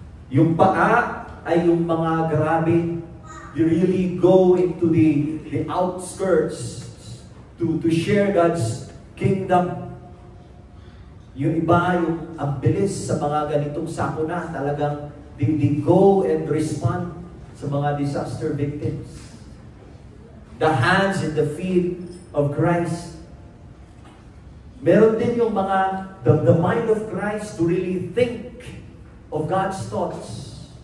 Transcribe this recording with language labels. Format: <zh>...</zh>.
<tl>Yung paa ay yung mga grabe,</tl> <en>you really go into the outskirts to share God's kingdom.</en> <tl>Yung iba, yung ang bilis sa mga ganitong sakuna, talagang</tl> <en>they go and respond</en> <tl>sa mga disaster victims.</tl> <en>The hands and the feet of Christ.</en> <tl>Meron din yung mga,</tl> <en>the mind of Christ to really think of God's thoughts.</en>